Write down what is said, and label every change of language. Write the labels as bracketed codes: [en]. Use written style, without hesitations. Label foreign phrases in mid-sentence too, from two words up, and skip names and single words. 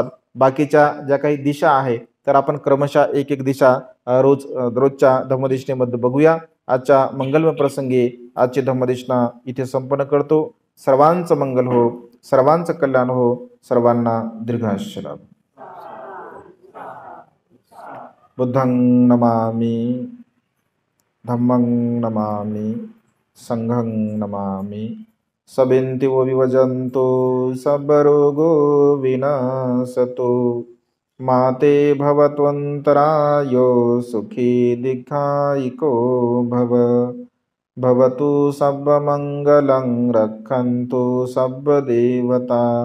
[mr] बाकीच्या ज्या काही दिशा आहे तर आपण क्रमशः एक एक दिशा रोजच्या धम्मदेशनेमध्ये बघूया. आजच्या मंगलमय प्रसंगी आजची धम्मदेशना इथे संपन्न करतो. सर्वांचं मंगल हो, सर्वांचं कल्याण हो, सर्वांना दीर्घायुष्य लाभो. [pi] बुद्धं नमामि, धम्मं नमामि, संघं नमामि. सबेन्तिवो विभजन्तो सबरोगो विनाशतो. माते भवत्वन्तरायो सुखी दीर्घायिको भव. भवतु सर्वमङ्गलं रक्षन्तु सर्वदेवता.